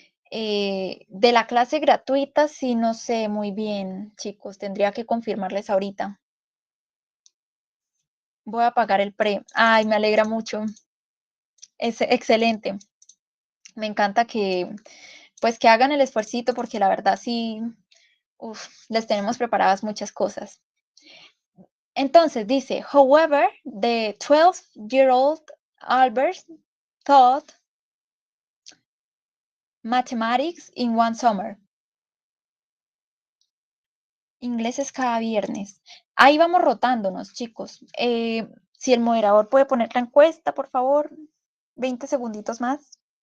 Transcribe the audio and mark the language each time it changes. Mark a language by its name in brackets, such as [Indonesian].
[Spanish] De la clase gratuita, sí, no sé muy bien, chicos, tendría que confirmarles ahorita. Voy a pagar el pre. Ay, me alegra mucho. Es excelente. Me encanta que, pues, que hagan el esfuercito porque la verdad sí, les tenemos preparadas muchas cosas. Entonces dice, [English] however, the 12-year-old Albert taught mathematics in one summer. [Spanish] Ingleses cada viernes. Ahí vamos rotándonos, chicos. Si el moderador puede poner la encuesta, por favor. 20 segunditos más.